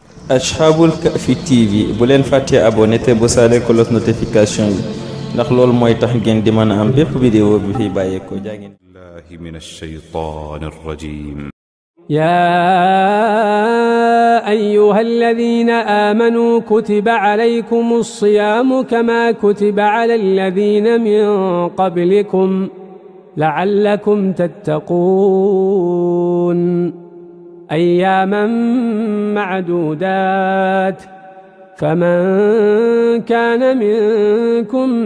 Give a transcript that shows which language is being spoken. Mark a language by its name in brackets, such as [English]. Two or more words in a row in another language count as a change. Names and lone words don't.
[Wolof] Ashabul Kahfi TV bu leen fàttee abonné te bu saale [French] cloche notification [Wolof] yi ndax loolu mooy tax ngeen di mën a am bépp vidéo bi fi bàyyeekoo jaa ngeen. [Arabic] بالله من الشيطان الرجيم. يا أيها الذين آمنوا كتب عليكم الصيام كما كتب على الذين من قبلكم لعلكم تتقون أياما معدودات فمن كان منكم